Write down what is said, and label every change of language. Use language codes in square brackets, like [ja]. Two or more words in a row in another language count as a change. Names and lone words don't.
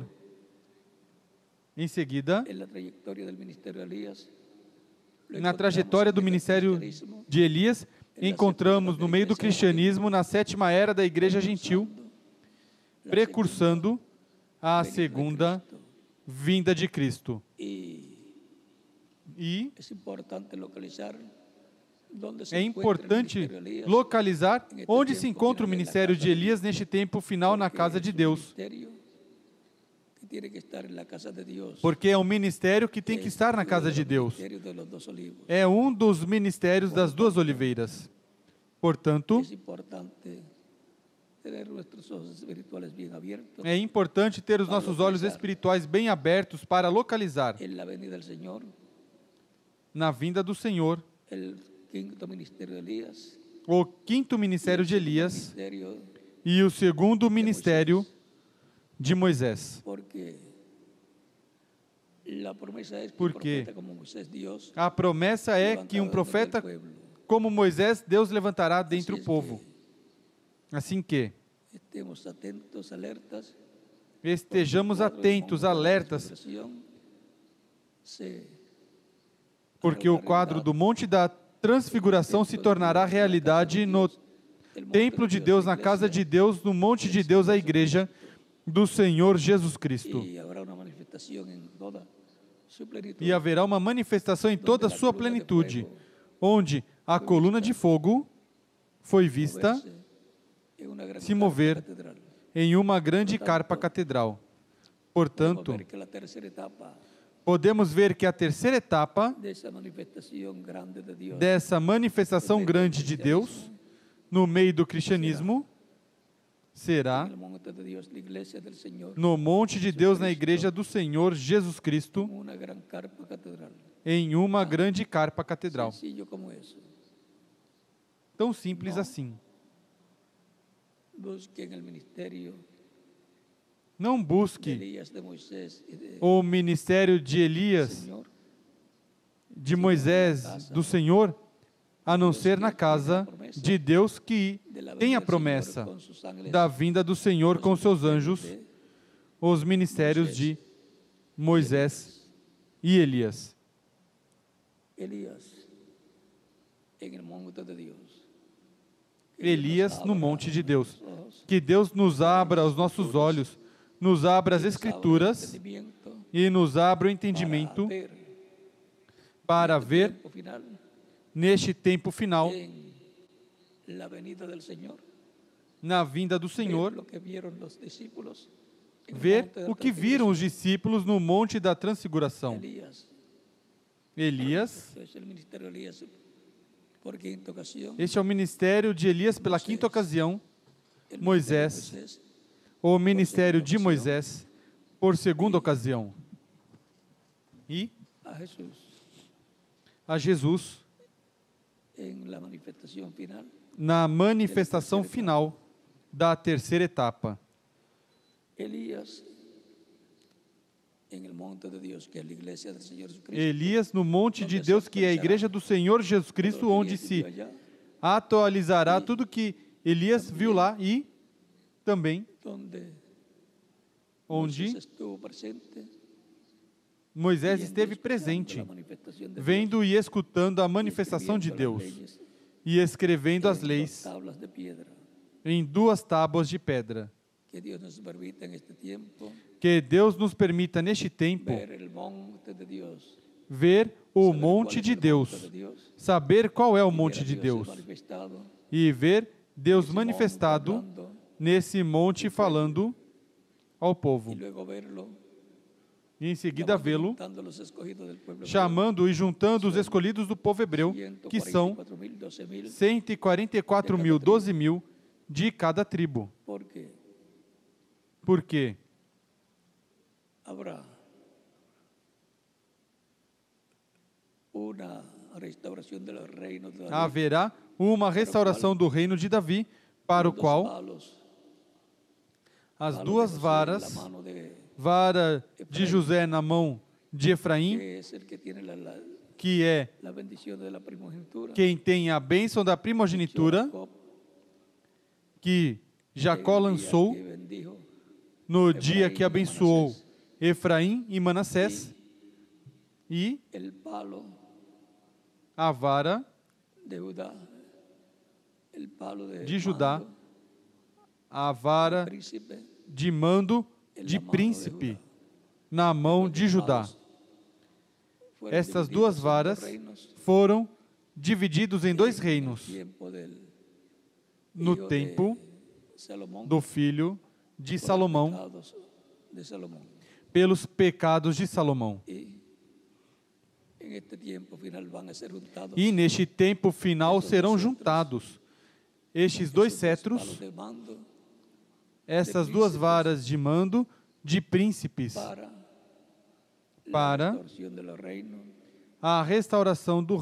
[pt] Em seguida, [es] en la trayectoria del ministerio de Elías, lo [pt] na [es] encontramos [pt] trajetória do [es] en el [pt] ministério [es] cristianismo, [pt] de Elias, encontramos no meio do cristianismo, na sétima era da igreja gentil, precursando a segunda vinda de Cristo. E [es] es importante localizar donde se [pt] é [es] encuentra el [pt] importante [es] ministerio de Elías, [pt] localizar onde se encontra o ministério de Elias neste tempo final na casa de Deus, [es] ministerio que tiene que estar en la casa de Dios. [pt] porque é um ministério que tem que estar na casa de Deus. [es] Ministerio de los dos olivos. [pt] É um dos ministérios das duas oliveiras. Portanto, [es] Es importante tener nuestros ojos espirituales bien abiertos [pt] é importante ter os nossos olhos espirituais bem abertos para localizar [es] en la venida del Señor, [pt] na vinda do Senhor [es] el quinto ministerio de Elías, [pt] o quinto ministério de Elias [es] ministerio, [pt] e o segundo ministério de Moisés. [es] porque la promesa es que un [pt] Porque [es] profeta como Moisés, Dios [pt] a promessa é que um [es] levantará [pt] profeta [es] dentro del pueblo. [pt] como Moisés, Deus levantará dentre [es] Así [pt] o [es] es [pt] povo. Assim que [es] Estemos atentos, alertas. [pt] estejamos atentos, alertas, porque o quadro do Monte da Transfiguração se tornará realidade no templo de Deus, na casa de Deus, no monte de Deus, a igreja do Senhor Jesus Cristo. [es] Y habrá una manifestación en toda su plenitud. [pt] E haverá uma manifestação em toda a sua plenitude, onde a coluna de fogo foi vista [es] moverse en una gran [pt] se mover [es] catedral. [pt] em uma grande carpa catedral. Portanto, [es] Podemos ver que la tercera etapa [pt] podemos ver que a terceira etapa [es] de esa manifestación grande de Dios [pt] dessa manifestação grande de Deus no meio do cristianismo [es] en [pt] será [es] el monte de Dios, la iglesia del Señor, [pt] no monte de Deus, na igreja do Senhor Jesus Cristo, [es] una gran carpa catedral. [pt] em uma grande carpa catedral. [es] Sencillo como eso. [pt] Tão simples assim. [es] Busquen el ministerio [pt] Não [es] de [pt] busque [es] Elías, de Moisés y de [pt] o ministério de Elias, [es] Señor, [pt] de Moisés, do Senhor, a não ser na casa de Deus que [es] de la [pt] tem [es] venida [pt] a [es] del [pt] promessa [es] Señor con sus ángeles, [pt] da vinda do Senhor com seus anjos, [es] de [pt] os ministérios de Moisés e Elias. [es] Elías en el monte de Dios. [pt] Elias no monte de Deus. Que Deus nos abra os nossos olhos, nos abra as Escrituras e nos abra o entendimento para ver [es] Final, [pt] neste tempo final, [es] en la venida del Señor, [pt] na vinda do [es] ver [pt] Senhor, [es] lo que vieron los discípulos en el [pt] ver [es] monte de la [pt] o que viram os discípulos no Monte da Transfiguração. [es] Elías. [pt] Elias, [es] Esto es el ministerio de Elías por quinta ocasión. [pt] este é o ministério de Elias pela quinta ocasião, [es] El Moisés, ministerio de Moisés, [pt] o ministério de Moisés por segunda ocasião. E [es] a Jesús [pt] a Jesus [es] en la manifestación final. [pt] na manifestação final da terceira etapa. [es] Elías en el monte de Dios, que es la iglesia del Señor Jesucristo. [pt] Elias no monte de Deus, que é a igreja do Senhor Jesus Cristo, onde se atualizará tudo que Elias viu lá e também [es] donde [pt] onde [es] Moisés estuvo presente, [pt] Moisés [es] viendo y [pt] esteve [es] escuchando [pt] presente, [es] la manifestación de [pt] vendo e escutando a [es] Dios, [pt] manifestação de [es] escribiendo [pt] Deus [es] las leyes [pt] e escrevendo as [es] en [pt] leis [es] dos tablas de piedra. [pt] em duas tábuas de pedra. [es] Que Dios nos permita en este tiempo [pt] Que Deus nos permita, neste tempo, [es] ver el monte de Dios, [pt] ver o [es] saber [pt] monte [es] cuál es [pt] de [es] el [pt] Deus, [es] monte de Dios, [pt] saber qual é o [es] y ver [pt] monte [es] a [pt] de [es] Dios [pt] Deus [es] manifestado [pt] e ver Deus [es] ese monte [pt] manifestado [es] hablando, [pt] nesse monte falando ao [es] y [pt] povo. [es] luego verlo [pt] E em seguida [es] llamando y [pt] vê-lo [es] juntando los escogidos del pueblo hebreo, [pt] chamando e juntando os escolhidos do povo hebreu, que são [es] 144.000, 12.000. [pt] 144 mil, 12 mil de cada tribo. [es] ¿Por qué? [pt] Porque [es] Habrá una restauración de los reinos de David, [pt] haverá uma restauração do reino de Davi, para o [es] con dos [pt] qual [es] palos, [pt] as [es] palo de [pt] duas [es] José en la [pt] varas, [es] mano de [pt] vara de José na mão de Efraim, [es] que es el que tiene [pt] que é [es] la bendición de la primogenitura, [pt] quem tem a bênção da primogenitura, [es] Jacob, [pt] que Jacó [es] el día [pt] lançou [es] que bendijo [pt] no dia [es] Efraim [pt] que e abençoou Manassés, Efraim e Manassés, e [es] el palo [pt] a vara [es] de Judá, el palo [pt] de Judá, [es] mando, [pt] a vara [es] príncipe, [pt] de mando [es] en [pt] de [es] la mano de [pt] príncipe [es] Judá. [pt] na mão [es] Los [pt] de [es] dos [pt] Judá. [es] palos fueron [pt] Estas [es] divididos [pt] duas [es] en dos [pt] varas [es] reinos [pt] foram divididos em dois [es] en el [pt] reinos, [es] tiempo del [pt] no [es] hijo de [pt] tempo [es] Salomón, [pt] do filho de [es] por los [pt] Salomão, [es] pecados de Salomón. [pt] pelos pecados de Salomão. [es] Y en este tiempo final van a ser juntados [pt] E neste tempo final serão juntados estes dois [es] esos dos [pt] cetros, [es] palos de mando [pt] essas duas varas de mando de príncipes, [es] para [pt] para [es] la restauración de los reinos [pt] a restauração do